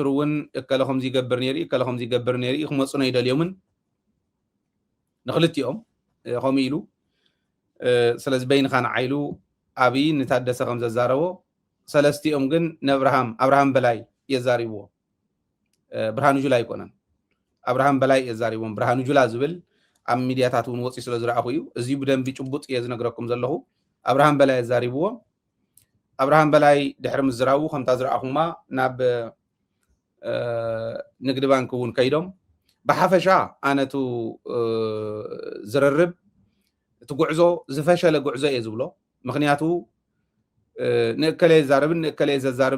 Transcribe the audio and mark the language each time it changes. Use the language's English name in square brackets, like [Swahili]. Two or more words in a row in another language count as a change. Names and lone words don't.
[Tigrinya] እውን እከለ ከምዚ ይገብር ነይሩ እከለ ከምዚ ይገብር ነይሩ ክመፁ ነው ይደልዮምን ንኽልቲኦም ከምኡ ኢሉ ስለዚ በይንኻ ንዓይሉ ኣብይ ንታደሰ ከም ዘዛረቦ ሰለስቲኦም ግን አብርሃም በላይ የዛሪብዎ ብርሃኑ ጁላ ይኮነን አብርሃም በላይ የዛሪብዎም ብርሃኑ ጁላ ዝብል ኣብ ሚድያታት እውን ወፂ ስለ ዝረኣኹ እዩ እዚ ብደንቢ ጭቡጥ እየ ዝነግረኩም ዘለኹ አብርሃም በላይ የዛሪብዎ አብርሃም በላይ ድሕሪ ምዝራቡ ከምታ ዝረኣኹማ ናብ ንግዲ ባንክ እውን ከይዶም ብሓፈሻ ኣነቱ ዝርርብ እቲ ጉዕዞ ዝፈሸለ ጉዕዞ እየ ዝብሎ ምክንያቱ ንእከለ ይዛረብን ንእከለ ዘዛረብ